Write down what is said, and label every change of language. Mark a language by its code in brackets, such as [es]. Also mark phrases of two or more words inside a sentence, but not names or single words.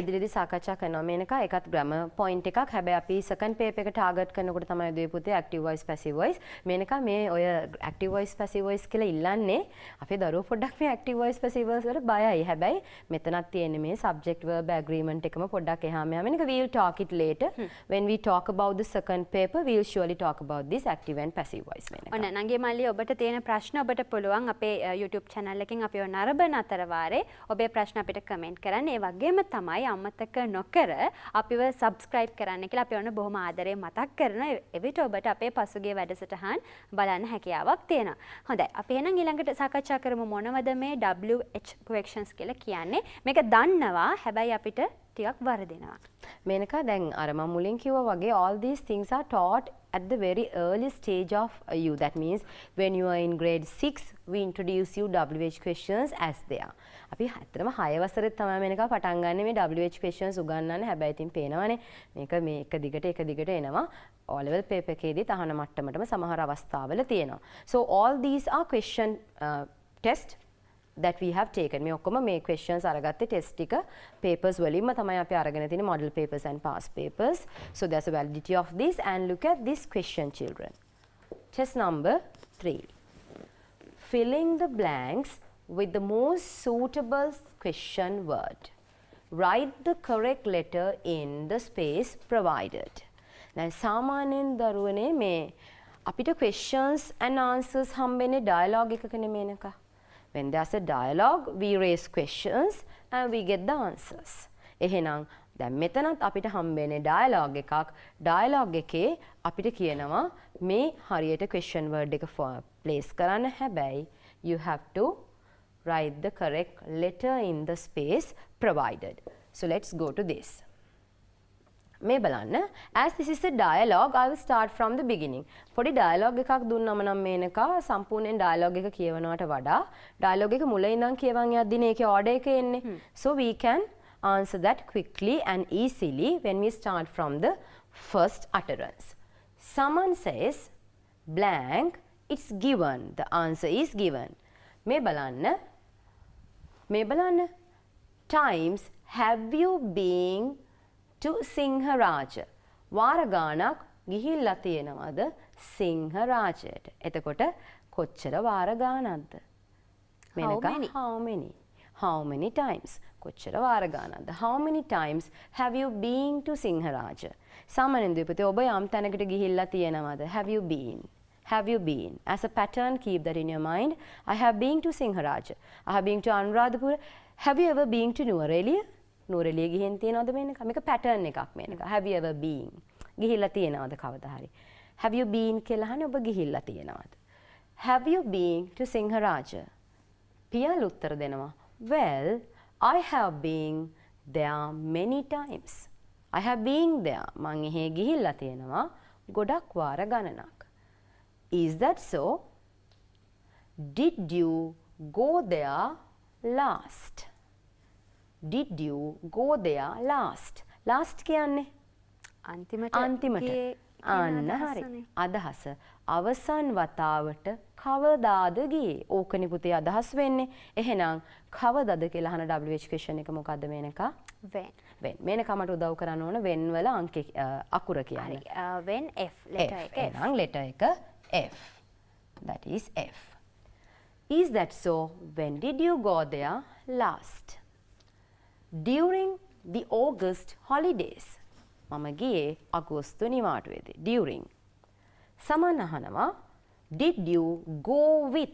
[si] ඉදිරියේදී සාකච්ඡා කරනවා මේනකා. ඒකත් [en] grammar point [si] එකක්. හැබැයි අපි [en] second paper [si] එක ටාගට් කරනකොට තමයි දුවේ පුතේ [en] active voice passive voice. [si] මේනකා මේ ඔය [en] active voice passive voice [si] කියලා ඉල්ලන්නේ අපේ දරුවෝ පොඩ්ඩක් මේ [en] active voice passive voice [si] වලට බයයි. හැබැයි මෙතනත් තියෙන්නේ මේ [en] subject verb agreement [si] එකම පොඩ්ඩක් එහාම යනවා. [en] මේක we'll talk it later. When we talk about the second paper, we'll surely talk about this active and passive voice මේනකා. [si] ඔන්න නංගි මල්ලි ඔබට තියෙන ප්‍රශ්න ඔබට පුළුවන් අපේ YouTube channel එකෙන් අපිව නරඹන අතර වාරේ ඔබේ ප්‍රශ්න අපිට කමෙන්ට් කරන්න. ඒ වගේම තමයි අමතක නොකර අපිව subscribe කරන්න කියලා අපි ඔන්න බොහොම ආදරයෙන් මතක් කරනවා. එවිට ඔබට අපේ පසුගිය වැඩසටහන් බලන්න හැකියාවක් තියෙනවා. හොඳයි. අපි එහෙනම් ඊළඟට සාකච්ඡා කරමු මොනවද මේ [en] WH questions [si] කියලා කියන්නේ. මේක දන්නවා හැබැයි අපිට ටිකක් වරදිනවා. මේනකා දැන් අර මම මුලින් කිව්වා වගේ [en] all these things are taught at the very early stage of you. That means when you are in grade 6 we introduce you WH questions as they are. [si] අපි ඇත්තටම 6 වසරේ තමයි මේනකා පටන් ගන්න මේ [en] WH questions [si] උගන්වන්න. හැබැයි ඉතින් පේනවනේ මේක මේ එක දිගට එනවා. [en] O level paper [si] එකේදී තහන මට්ටමටම සමහර අවස්ථාවල තියෙනවා. [en] So all these are question test that we have taken. [si] මේ ඔක්කොම මේ questions අරගත්තේ test ටික papers වලින්ම තමයි අපි අරගෙන තියෙන්නේ [en] model papers and past papers. So there's a validity of this and look at this question children. Test number 3. Filling the blanks with the most suitable question word. Write the correct letter in the space provided. [si] දැන් සාමාන්‍යයෙන් දරුවනේ මේ අපිට [en] questions and answers [si] හම්බෙන්නේ dialogue එකකනේ මේනකා. [en] When there's a dialogue, we raise questions and we get the answers. [si] එහෙනම් දැන් මෙතනත් අපිට හම්බෙන්නේ dialogue එකක්. Dialogue එකේ අපිට කියනවා මේ හරියට [en] question word [si] එක place කරන්න. [en] හැබැයි you have to write the correct letter in the space provided. So let's go to this. [si] මේ බලන්න, [en] as this is a dialogue, I will start from the beginning. [si] පොඩි dialogue එකක් දුන්නම නම් මේනකා සම්පූර්ණයෙන් dialogue එක කියවනවට වඩා dialogue එක මුල ඉඳන් කියවන් යද්දිනේ ඒකේ order එක එන්නේ. [en] So we can answer that quickly and easily when we start from the first utterance. Someone says blank, it's given. The answer is given. [si] මේ බලන්න. [en] Times have you been to Singharaja? [si] වාර ගානක් ගිහිල්ලා තියෙනවද සිංහරාජයට? එතකොට කොච්චර වාර ගානක්ද? මේනකා [en] how many? How many times? [si] කොච්චර වාර ගානක්ද? [en] How many times have you been to Singharaja? [si] සාමාන්‍යයෙන් දීපතේ ඔබ යම් තැනකට ගිහිල්ලා තියෙනවද? [en] Have you been? Have you been? As a pattern, keep that in your mind. I have been to Singharaja. I have been to Anuradhapura. Have you ever been to Nuwara? [si] නුවරඑළිය ගිහින් තියනවද මේක? මේක pattern එකක් මේක. [en] Have you ever been? [si] ගිහිල්ලා තියනවද කවදා හරි? [en] Have you been [si] කියලා අහන්නේ ඔබ ගිහිල්ලා තියනවද? [en] Have you been to Singharaja? [si] පියාල උත්තර දෙනවා. [en] Well, I have been there many times. I have been there. [si] මං එහෙ ගිහිල්ලා තියනවා ගොඩක් වාර ගණනක්. [en] Is that so? Did you go there last? Did you go there last? Last කියන්නේ [si] අන්තිමට අන්න හරි. අදහස අවසන් වතාවට කවදාද ගියේ? ඕකනේ පුතේ අදහස් වෙන්නේ. එහෙනම් කවදාද කියලා අහන [en] WH question [si] එක මොකද්ද මේනකා? [en] when. when. [si] මේනකා මට උදව් කරන්න ඕන when වල අකුර කියන්න. [en] when F letter එක. එහෙනම් letter එක F. That is F. Is that so? When did you go there last? During the August holidays. [si] මම ගියේ අගෝස්තු නිවාඩුවේදී. During. [en] සමන් අහනවා did you go with?